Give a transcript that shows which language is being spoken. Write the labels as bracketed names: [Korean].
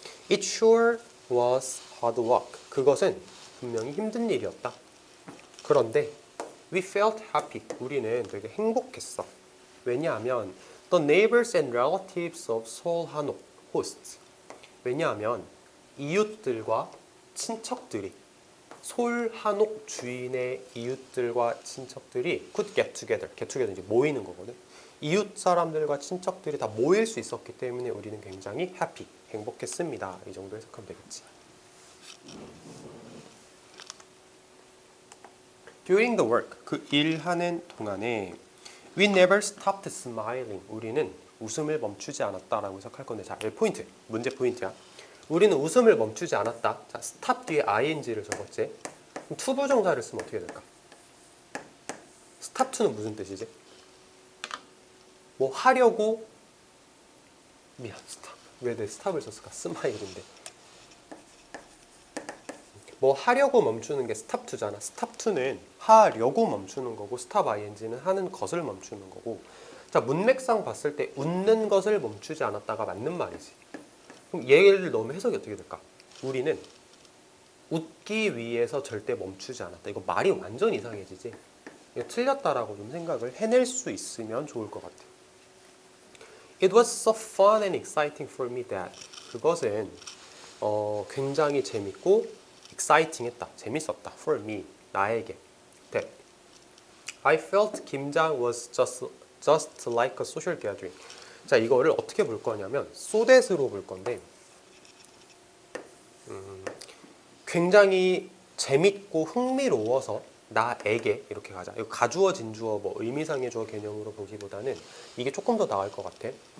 [English] It sure was hard work. [Korean] 그것은 분명히 힘든 일이었다. 그런데 [English] We felt happy. [Korean] 우리는 되게 행복했어. 왜냐하면 [English] the neighbors and relatives of Seoul Hanok hosts. [Korean] 왜냐하면 이웃들과 친척들이 솔 한옥 주인의 이웃들과 친척들이 [English] could get together [Korean] 이제 모이는 거거든. 이웃 사람들과 친척들이 다 모일 수 있었기 때문에 우리는 굉장히 happy, 행복했습니다. 이 정도 해석하면 되겠지. [English] During the work, [Korean] 그 일하는 동안에 [English] we never stopped smiling. [Korean] 우리는 웃음을 멈추지 않았다라고 해석할 건데, 자, 여기 포인트, 문제 포인트야. 우리는 웃음을 멈추지 않았다. 자, stop 뒤에 ing를 적었지. 그럼 투부정사를 쓰면 어떻게 될까? stop to는 무슨 뜻이지? 뭐 하려고 미안, 스탑. 왜 내 스탑을 썼을까? 스마일인데. 뭐 하려고 멈추는 게 stop to잖아. stop to는 하려고 멈추는 거고 stop ing는 하는 것을 멈추는 거고. 자, 문맥상 봤을 때 웃는 것을 멈추지 않았다가 맞는 말이지. 그럼 얘를 넣으면 해석이 어떻게 될까? 우리는 웃기 위해서 절대 멈추지 않았다. 이거 말이 완전 이상해지지. 이거 틀렸다라고 좀 생각을 해낼 수 있으면 좋을 것 같아. [English] It was so fun and exciting for me that [Korean] 그것은 굉장히 재밌고 exciting했다. 재밌었다. [English] For me, [Korean] 나에게. [English] That I felt 김장 was just like a social gathering. [Korean] 자, 이거를 어떻게 볼 거냐면 소댓으로 볼 건데 굉장히 재밌고 흥미로워서 나에게 이렇게 가자. 이거 가주어 진주어 뭐 의미상의 주어 개념으로 보기보다는 이게 조금 더 나을 것 같아.